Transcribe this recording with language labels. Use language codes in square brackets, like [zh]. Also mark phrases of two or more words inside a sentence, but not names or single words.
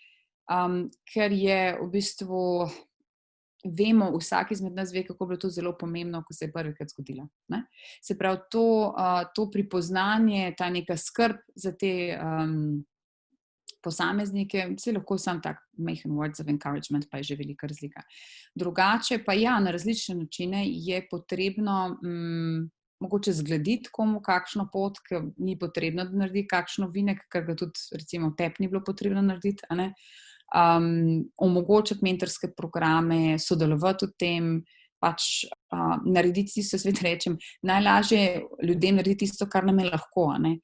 [sl] Ker je v bistvu, vemo, vsak izmed nas ve, kako je bilo to zelo pomembno, ko se je prvikrat zgodilo, ne. Se pravi, to pripoznanje, ta neka skrb za te posameznike, saj lahko samo tak majhen [en] words of encouragement, [sl] pa je že velika razlika. Drugače pa ja, na različne načine je potrebno mogoče zglediti komu kakšno pot, ker ni potrebno, da naredi kakšen ovinek, ker ga tudi recimo tebi ni bilo potrebno narediti, a ne. Omogočiti mentorske programe, sodelovati v tem, pač narediti tisto, svet rečem, najlažje ljudem narediti tisto, kar nam je lahko, a ne.